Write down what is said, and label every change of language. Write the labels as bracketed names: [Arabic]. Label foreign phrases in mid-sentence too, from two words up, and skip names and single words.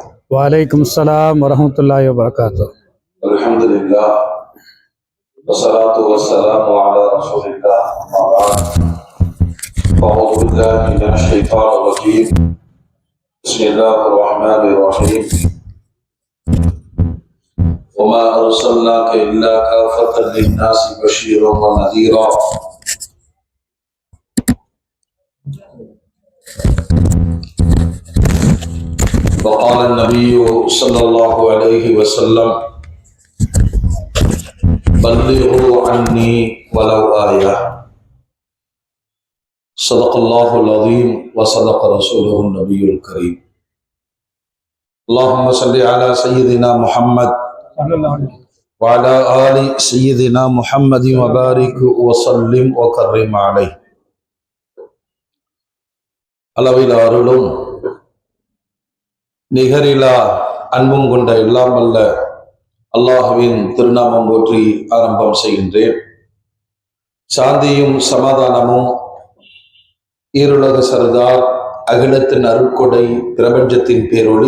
[Arabic] وعليكم السلام ورحمة الله وبركاته. الحمد لله والصلاة والسلام على رسول الله. أما بعد أعوذ بالله من الشيطان الرجيم. بسم الله الرحمن الرحيم. وما أرسلناك إلا كافة للناس بشيرا ونذيرا. وقال النبي صلى الله عليه وسلم بلغوا عني ولو آية. صدق الله العظيم وصدق رسوله النبي الكريم. اللهم صل على سيدنا محمد وعلى آل سيدنا محمد وبارك وسلم وكرم عليه. [Tamil] அளவில் அருளும் நிகரிலா அன்பும் கொண்ட எல்லாம் வல்ல அல்லாஹுவின் திருநாமம் போற்றி ஆரம்பம் செய்கின்றேன். சாந்தியும் சமாதானமும் ஈருலக சர்தார் அகிலத்தின் அருட்கொடை பிரபஞ்சத்தின் பேரொளி